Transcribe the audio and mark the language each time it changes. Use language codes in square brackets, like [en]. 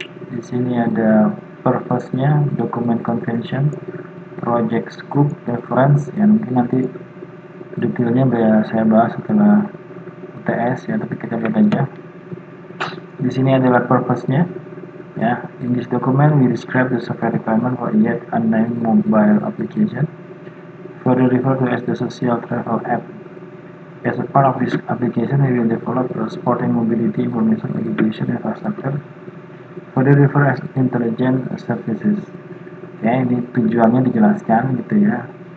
[id] Di sini ada purpose-nya, [en] document convention, project scope, reference [id] ya. Mungkin nanti detailnya saya bahas setelah UTS ya, tapi kita lihat aja. Di sini adalah purpose-nya ya. [en] In this document we describe the software requirement for yet unnamed mobile application, further referred to as the social travel app. As a part of this application, we will develop a sporting mobility information education infrastructure, further referred as intelligent services. [id] Ya, ini tujuannya dijelaskan gitu ya.